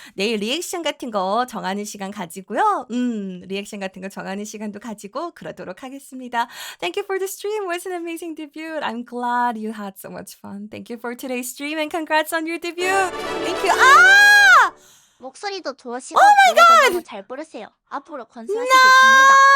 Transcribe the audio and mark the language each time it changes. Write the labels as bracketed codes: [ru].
[ko] 내일 리액션 같은 거 정하는 시간 가지고요. 리액션 같은 거 정하는 시간도 가지고 그러도록 하겠습니다. [en] Thank you for the stream. It was an amazing debut. I'm glad you had so much fun. Thank you for today's stream and congrats on your debut. Thank you. [ko] 목소리도 좋으시고 노래도 너무 잘 부르세요. 앞으로 건수하시길 빕니다.